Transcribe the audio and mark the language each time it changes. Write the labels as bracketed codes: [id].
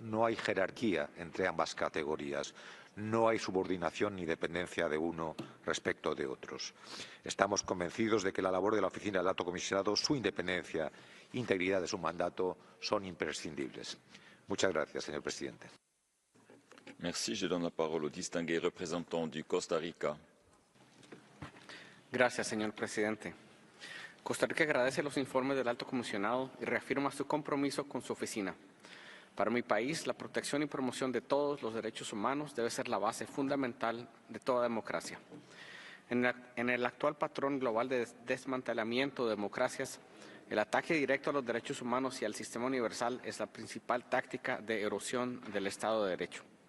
[es] No hay jerarquía entre ambas categorías. No hay subordinación ni dependencia de uno respecto de otros. Estamos convencidos de que la labor de la Oficina del Alto Comisionado, su independencia e integridad de su mandato son imprescindibles. Muchas gracias, señor presidente. [fr] Merci. Je donne la parole au distingué représentant du Costa Rica. [es] Gracias, señor presidente. Costa Rica agradece los informes del Alto Comisionado y reafirma su compromiso con su oficina. Para mi país, la protección y promoción de todos los derechos humanos debe ser la base fundamental de toda democracia. En el actual patrón global de desmantelamiento de democracias, el ataque directo a los derechos humanos y al sistema universal es la principal táctica de erosión del Estado de Derecho.